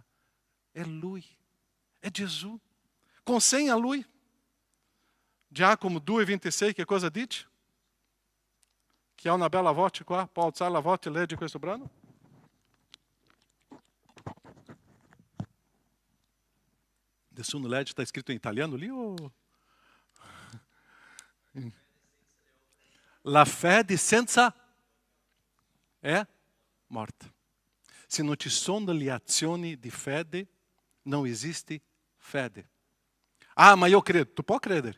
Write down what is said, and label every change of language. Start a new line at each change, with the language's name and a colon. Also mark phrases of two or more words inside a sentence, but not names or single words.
Italian: È Lui. È Gesù. Consegna a Lui. Giacomo 2,26, che cosa dice? Che ha una bella voce qua. Può alzare la voce e legge questo brano? Nessuno legge,
Portuguese: está escrito em italiano ali? Ou...
Italian: La fede senza è morta. Se non ci sono le azioni di fede, non esiste fede. Ma io credo. Tu puoi credere.